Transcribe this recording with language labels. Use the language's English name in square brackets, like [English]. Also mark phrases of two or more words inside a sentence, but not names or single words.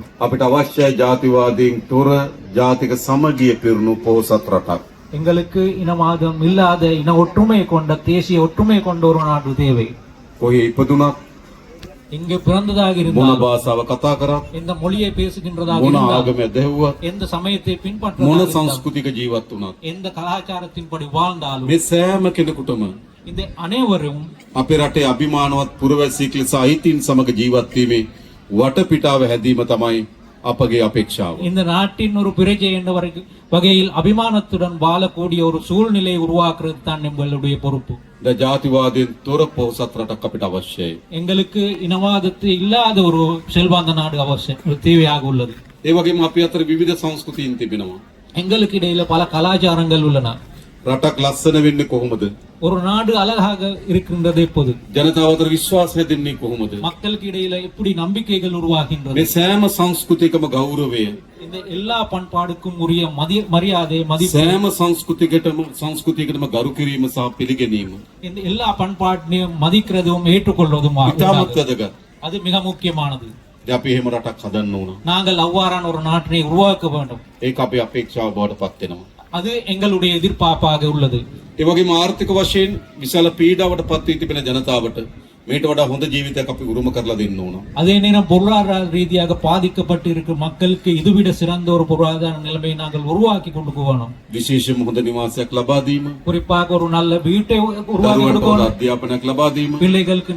[Sinhala] අපිට අවශ්‍යයි ජාතිවාදීන් තොර ජාතික සමගිය පිරුණු පොහොසත් රටක්. [Tamil] எங்களுக்கு இனவாதம் இல்லாத இன ஒற்றுமை கொண்ட தேசிய ஒற்றுமை கொண்ட ஒரு நாடு தேவை. [Sinhala] කොහේ ඉපදුනත් [Tamil] இங்கு பிறந்ததாக [Sinhala] මොන [Tamil] இருந்தால் [Sinhala] භාෂාව කතා කරත් [Tamil] எந்த மொழியை பேசுகின்றதாக [Sinhala] මොන [Tamil] இருந்தால் [Sinhala] ආගම දැහුවත් [Tamil] எந்த சமயத்தை [Sinhala] මොන [Tamil] பின்பற்ற [Sinhala] සංස්කෘතික ජීවත් වුණත් [Tamil] எந்த கலாச்சாரத்தின்படி வாழ்ந்தாலும் [Sinhala] මේ සෑම කෙනෙකුටම [Tamil] இந்த அனைவரும் [Sinhala] අපේ රටේ අභිමානවත් පුරවැසියෙක් ලෙස අයිතීන් සමග ජීවත් වීමේ වටපිටාව හැදීම තමයි අපගේ අපේක්ෂාව. [Tamil] இந்த நாட்டின் ஒரு பிரஜை என்ற வகையில் அபிமானத்துடன் வாழக்கூடிய ஒரு சூழ்நிலையை உருவாக்குறது தான் எங்களுடைய பொறுப்பு. [Sinhala] ද ජාතිවාදයෙන් තොර පොහොසත් රටක් අපිට අවශ්‍යයි. [Tamil] எங்களுக்கு இனவாதத்தை இல்லாத ஒரு செல்வாந்த நாடு அவசியம் தேவையாக உள்ளது. [Sinhala] ඒ වගේම අපි අතර විවිධ සංස්කෘතීන් තිබෙනවා. [Tamil] எங்களுக்கு இடையில பல கலாச்சாரங்கள் உள்ளன. [Sinhala] රටක් ලස්සන වෙන්නේ කොහොමද? [Tamil] ஒரு நாடு அழகாக இருக்கின்றது எப்போது? [Sinhala] ජනතාව අතර විශ්වාසය දෙන්නේ කොහොමද? [Tamil] மக்களுக்கு இடையில எப்படி நம்பிக்கைகள் உருவாகின்றது? [Sinhala] මේ සෑම සංස්කෘතිකම ගෞරවය [Tamil] இந்த எல்லா பண்பாடுக்கும் உரிய மரியாதை மதிப்பு [Sinhala] සෑම සංස්කෘතියකටම ගරු කිරීම සහ පිළිගැනීම [Tamil] இந்த எல்லா பண்பாட்டையும் மதிக்கிறதும் ஏற்றுக்கொள்வதும் [Sinhala] ඉතාමත් වැදගත්. [Tamil] அது மிக முக்கியமானது. [Sinhala] අපි එහෙම රටක් හදන්න ඕන. [Tamil] நாங்கள் அவ்வாறான ஒரு நாட்டினை உருவாக்க வேண்டும். [Sinhala] ඒක අපේ අපේක්ෂාව බවට පත් වෙනවා. [Tamil] அது எங்களுடைய எதிர்பார்ப்பாக உள்ளது. [Sinhala] ඒ වගේම ආර්ථික වශයෙන් විශාල පීඩාවට පත් වී තිබෙන ජනතාවට මේට වඩා හොඳ ජීවිතයක් අපි උරුම කරලා දෙන්න ඕන. [Tamil] அதே நேரம் பொருளாதார ரீதியாக பாதிக்கப்பட்டு இருக்கும் மக்களுக்கு இதுவிட சிறந்த ஒரு பொருளாதார நிலைமையை நாங்கள் உருவாக்கி கொண்டு போகணும். [Sinhala] විශේෂයෙන්ම හොඳ නිවාසයක් ලබා දීම, [Tamil] குறிப்பாக ஒரு நல்ல வீட்டை உருவாக்கி [Sinhala] දරුවන්ට හොඳ [Tamil] கொடுக்கணும். [Sinhala] අධ්‍යාපනයක් ලබා දීම, [Tamil] பிள்ளைகளுக்கு